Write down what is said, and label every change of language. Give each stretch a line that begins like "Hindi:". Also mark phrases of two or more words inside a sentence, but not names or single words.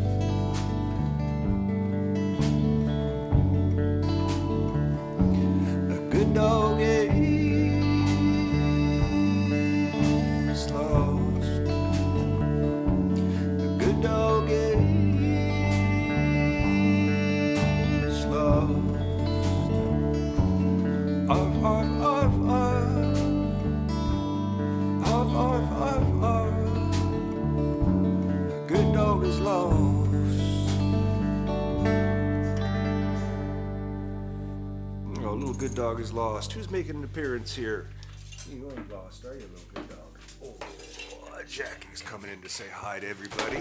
English: A good dog is lost. A good dog is lost. Arf, arf, arf, arf. Arf, arf, arf, arf. A good dog is lost. Oh, little good dog is lost. Who's making an appearance here? You ain't lost, are you, little good dog? Oh, Jackie's coming in to say hi to everybody.